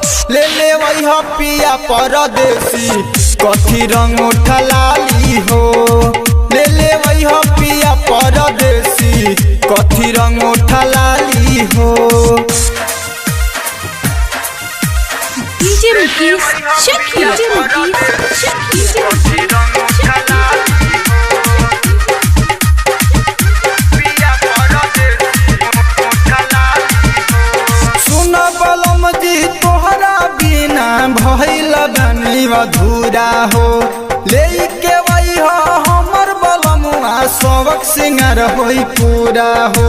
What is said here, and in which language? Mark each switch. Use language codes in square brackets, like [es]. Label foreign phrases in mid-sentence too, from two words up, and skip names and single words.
[bho] ले ले वही पिया परदेसी कथी रंग उठलाली हो। ले ले वही पिया परदेसी कथी रंग उठलाली हो। [en] DJ Mukesh, check here. DJ Mukesh, check here. [bho] कथी रंग उठलाली हो। पिया परदेसी उठलाली हो। सुन बलम जी तोहरा बिना भइल बनी अधूरा हो। लेके वही हमर बलमुआ सबक सिंगार होई पूरा हो।